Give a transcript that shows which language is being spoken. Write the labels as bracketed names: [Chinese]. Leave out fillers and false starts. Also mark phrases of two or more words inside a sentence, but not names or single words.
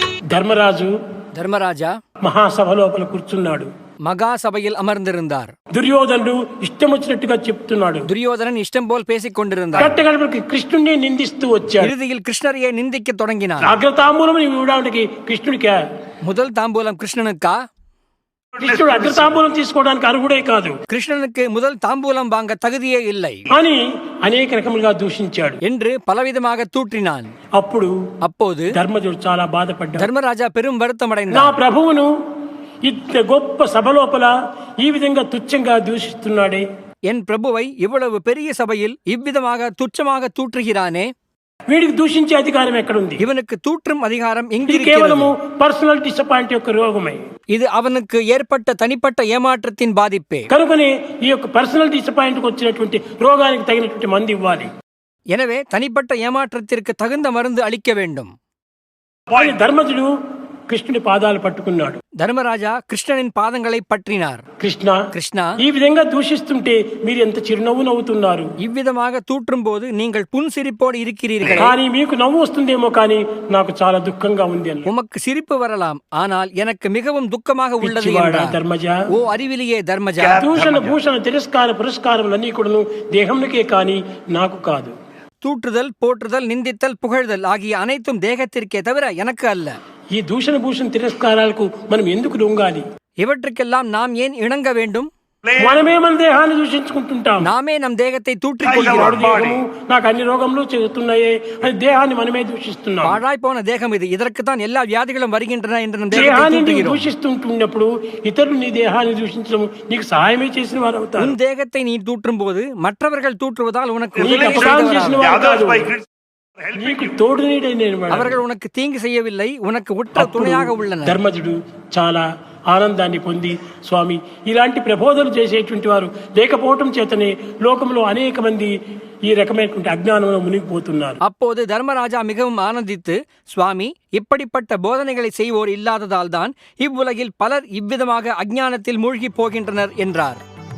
[Tamil] தர்மராஜா [Telugu] మహాసభ లోపల కూర్చున్నాడు. [Tamil] மகா சபையில் அமர்ந்திருந்தார். [Telugu] దుర్యోధనుడు ఇష్టం వచ్చినట్టుగా చెప్తున్నాడు. [Tamil] துரியோதனன் இஷ்டம் போல் பேசிக் கொண்டிருந்தார். [Telugu] కట్టగడపడికి కృష్ణుడిని నిందిస్తూ వచ్చాడు. [Tamil] இறுதியில் கிருஷ்ணரையே நிந்திக்க தொடங்கினார். [Telugu] అగ్రతాంబూలం ఇవ్వడానికి కృష్ణుడికి [Tamil] முதல் தாம்பூலம் கிருஷ்ணனுக்கா? [Telugu] కృష్ణుడు అగ్రతాంబూలం తీసుకోవడానికి అర్హుడే కాదు. [Tamil] கிருஷ்ணனுக்கு முதல் தாம்பூலம் வாங்க தகுதியே இல்லை [Telugu] అని అనేక రకములుగా దూషించాడు [Tamil] என்று பலவிதமாக தூற்றினான். அப்போது [Telugu] ధర్మజుడు చాలా బాధపడ్డాడు. [Tamil] தர்மராஜா பெரும் [Telugu] నా [Tamil] வருத்தமடைந்தார். [Telugu] ప్రభువును ఇంత గొప్ప సభ లోపల ఈ విధంగా తుచ్చంగా దూషిస్తున్నాడే, [Tamil] என் பிரபுவை இவ்வளவு பெரிய சபையில் இவ்விதமாக துச்சமாக தூற்றுகிறானே, [Telugu] వీడికి దూషించే అధికారం ఎక్కడుంది? [Tamil] இவனுக்கு தூற்றும் அதிகாரம் [Telugu] ఇది [Tamil] எங்கிருக்கிறது? [Telugu] కేవలము [English] personal disappoint [Telugu] యొక్క రోగమే. [Tamil] இது அவனுக்கு ஏற்பட்ட தனிப்பட்ட ஏமாற்றத்தின் பாதிப்பே. [Telugu] కనుకనే ఈ యొక్క [English] personal disappoint [Telugu] వచ్చినటువంటి రోగానికి తగినటువంటి మందు ఇవ్వాలి. [Tamil] எனவே தனிப்பட்ட ஏமாற்றத்திற்கு தகுந்த மருந்து அளிக்க வேண்டும். [Telugu] ధర్మజుడు కృష్ణుడి పాదాలు పట్టుకున్నాడు. [Tamil] தர்மராஜா கிருஷ்ணனின் பாதங்களை பற்றினார். கிருஷ்ணா, [Telugu] ఈ విధంగా దూషిస్తుంటే మీరు ఎంత చిరునవ్వు నవ్వుతున్నారు. [Tamil] இவ்விதமாக தூற்றும் போது நீங்கள் புன்சிரிப்போடு இருக்கிறீர்கள். [Telugu] కానీ మీకు నవ్వు వస్తుందేమో, కానీ నాకు చాలా దుఃఖంగా ఉంది అని. [Tamil] உமக்கு சிரிப்பு வரலாம், ஆனால் எனக்கு மிகவும் துக்கமாக உள்ளது என்றார். [Telugu] ధర్మజా, [Tamil] ஓ அறிவிலியே தர்மஜா, [Telugu] దూషణ భూషణ తిరస్కార పురస్కారములన్నీ కూడాను దేహంకే కానీ నాకు కాదు. [Tamil] தூற்றுதல், போற்றுதல், நிந்தித்தல், புகழ்தல் ஆகிய அனைத்தும் தேகத்திற்கே தவிர எனக்கு அல்ல. [Telugu] ఈ దూషణ భూషణ తిరస్కారాలకు మనం ఎందుకు లొంగాలి? [Tamil] இவற்றுக்கெல்லாம் நாம் ஏன் இணங்க வேண்டும்? [Telugu] మనమే మన దేహాన్ని దూషించుకుంటుంటాం. [Tamil] நாமே நம் தேகத்தை தூற்றிக் கொள்கிறோம். [Telugu] నాకు అన్ని రోగములు చెబుతున్నాయే అని దేహాన్ని మనమే దూషిస్తున్నాం. [Tamil] பாழாய் போன தேகம் இது, இதற்கு தான் எல்லா வியாதிகளும் வருகின்றன என்று நம் தேகத்தை [Telugu] దేహాన్ని [Tamil] தூற்றுகிறோம். [Telugu] దూషిస్తుంటున్నప్పుడు ఇతరులు నీ దేహాన్ని దూషించడం నీకు సహాయమే చేసిన వారు అవుతారు. [Tamil] உன் தேகத்தை நீ தூற்றும் போது மற்றவர்கள் தூற்றுவதால் உனக்கு [Telugu] నీకు తోడు నీడైన [Tamil] அவர்கள் உனக்கு தீங்கு செய்யவில்லை, உனக்கு உற்ற துணையாக உள்ளனர். [Telugu] ధర్మజుడు చాలా ఆనందాన్ని పొంది, స్వామి ఇలాంటి ప్రబోధనలు చేసేటువంటి వారు లేకపోవటం చేతనే లోకంలో అనేక మంది ఈ రకమైనటువంటి అజ్ఞానంలో మునిగిపోతున్నారు. [Tamil] அப்போது தர்மராஜா மிகவும் ஆனந்தித்து, சுவாமி இப்படிப்பட்ட போதனைகளை செய்வோர் இல்லாததால் தான் இவ்வுலகில் பலர் இவ்விதமாக அஞ்ஞானத்தில் மூழ்கி போகின்றனர் என்றார்.